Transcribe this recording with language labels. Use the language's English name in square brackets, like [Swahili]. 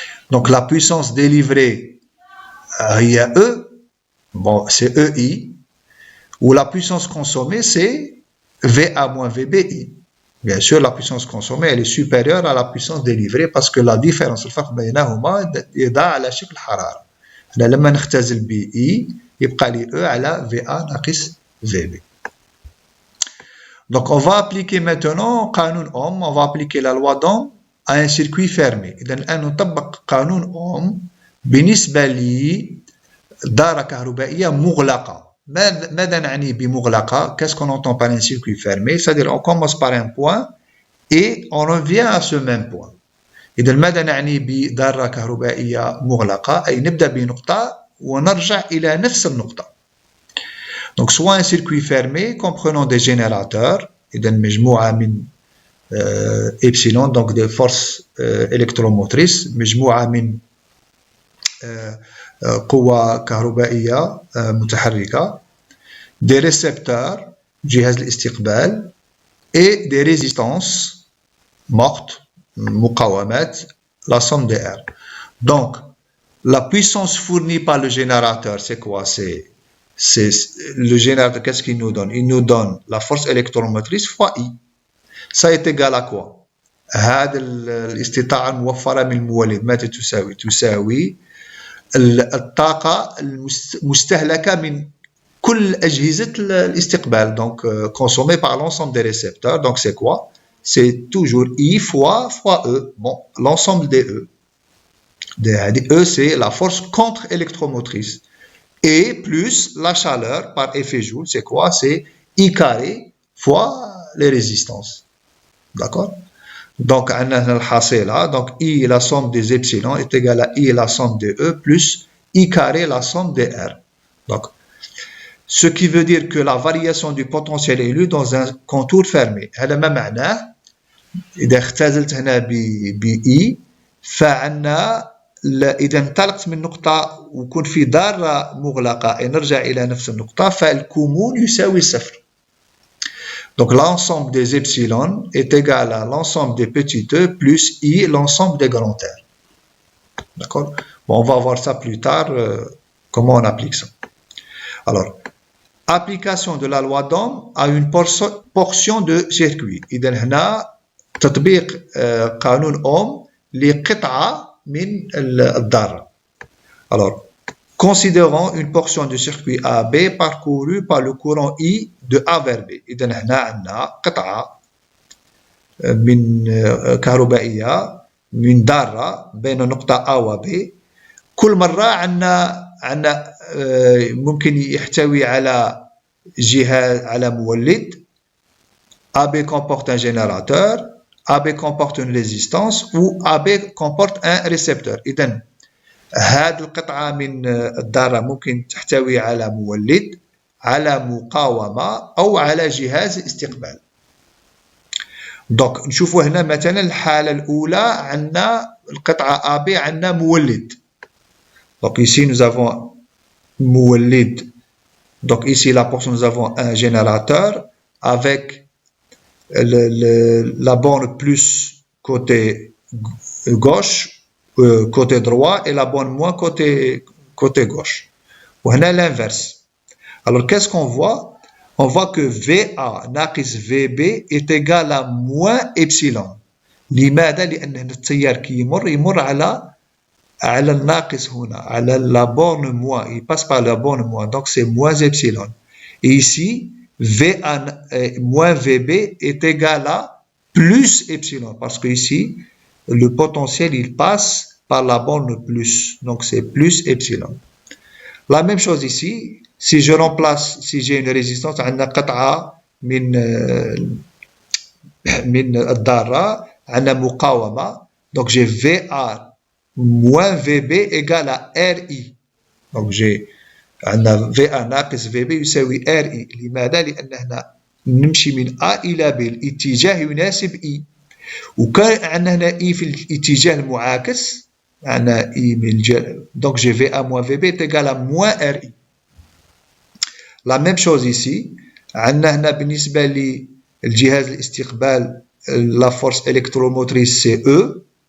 [French] Donc la puissance délivrée [Arabic] هي [French] E, bon c'est EI, ou la puissance consommée c'est VA moins VBI. Bien sûr, la puissance consommée elle est supérieure à la puissance délivrée parce que la différence [Arabic] الفرق بينهما يدعى على شكل حرارة. أنا لما نختزل BI يبقى لي E على VA ناقص VB. [French] Donc on va appliquer maintenant [Arabic] قانون Ohm, [French] on va appliquer la loi d'Ohm à un circuit fermé. [Arabic] إذا الآن نطبق قانون Ohm بالنسبة لدارة كهربائية مغلقة. ماذا نعني بمغلقة؟ [French] Qu'est-ce qu'on entend par un circuit fermé? C'est-à-dire on commence par un point et on revient à ce même point. [Arabic] إذا ماذا نعني بدارة كهربائية مغلقة؟ أي نبدأ بنقطة ونرجع إلى نفس النقطة. [French] Donc soit un circuit fermé comprenant des générateurs، [Arabic] إذا مجموعة من إبسيلون [French] donc des forces électromotrices، [Arabic] مجموعة من قوة كهربائية متحركة، [French] des récepteurs [Arabic] جهاز الاستقبال [French] et des résistances mortes [Arabic] مقاومات [French] la somme des R. Donc la puissance fournie par le générateur c'est quoi? C'est le générateur, qu'est-ce qu'il nous donne? Il nous donne la force électromotrice fois I. Ça est égal à quoi? [Arabic] هذا الاستطاعة الموفرة من المولد ماذا تساوي؟ تساوي الطاقة المستهلكة من كل أجهزة الاستقبال، [French] donc consommée par l'ensemble des récepteurs. Donc c'est quoi? C'est toujours I fois E. Bon, l'ensemble des E. E c'est la force contre-électromotrice. Et plus la chaleur par effet joule, c'est quoi? C'est I carré fois les résistances. D'accord? Donc, on a le hasela, donc I, la somme des epsilon est égale à I, la somme des E, plus I carré, la somme des R. Donc, ce qui veut dire que la variation du potentiel est lue dans un contour fermé. [Arabic] هذا ما معناه إذا اختزلت هنا ب I فعندنا إذا انطلقت من نقطة وكون في دارة مغلقة أي نرجع إلى نفس النقطة فالكمون يساوي صفر. [French] Donc l'ensemble des epsilon est égal à l'ensemble des petits e plus I, l'ensemble des grands R. D'accord? Bon, on va voir ça plus tard, comment on applique ça. Alors, application de la loi d'Ohm à une portion de circuit. [Arabic] إذن هنا تطبيق قانون أوم لقطعة من الذرة. [French] Alors, considérons une portion du circuit AB parcourue par le courant I de A vers B. [Arabic] إذن هنا عندنا قطعة من كهربائية من ذرة بين نقطة A و B كل مرة عندنا ممكن يحتوي على جهاز على مولد. [French] AB comporte un générateur, AB comporte une résistance ou AB comporte un récepteur. [Arabic] إذن هذه القطعة من الذرة ممكن تحتوي على مولد، على مقاومة، أو على جهاز استقبال. دونك نشوفوا هنا مثلا الحالة الأولى عندنا القطعة AB عندنا مولد. [French] دونك ici nous avons مولد. Donc ici la portion nous avons un générateur avec la borne plus côté gauche, côté droit, et la borne moins côté gauche. On a l'inverse. Alors qu'est-ce qu'on voit? On voit que VA ناقص VB est égal à moins epsilon. [Arabic] لماذا؟ لأن التيار كي يمر على الناقص هنا، على [French] la borne moins. Il passe par la borne moins, donc c'est moins epsilon. Et ici, VA moins VB est égal à plus epsilon, parce que ici, le potentiel, il passe par la borne plus, donc c'est plus epsilon. La même chose ici, si je remplace, si j'ai une résistance, [Arabic] عندنا قطعة من الذرة، عندنا مقاومة، [French] donc j'ai VA moins VB égale à RI. donc j'ai [Arabic] عندنا VA ناقص VB يساوي RI. لماذا؟ لأن هنا نمشي من A إلى B، الاتجاه يناسب I. وكان عندنا هنا I في الاتجاه المعاكس، عندنا I من الجهة، [French] donc j'ai VA moins VB est égal à moins RI. La même chose ici، [Arabic] عندنا هنا بالنسبة للجهاز الاستقبال [French] la force électromotrice c'est E.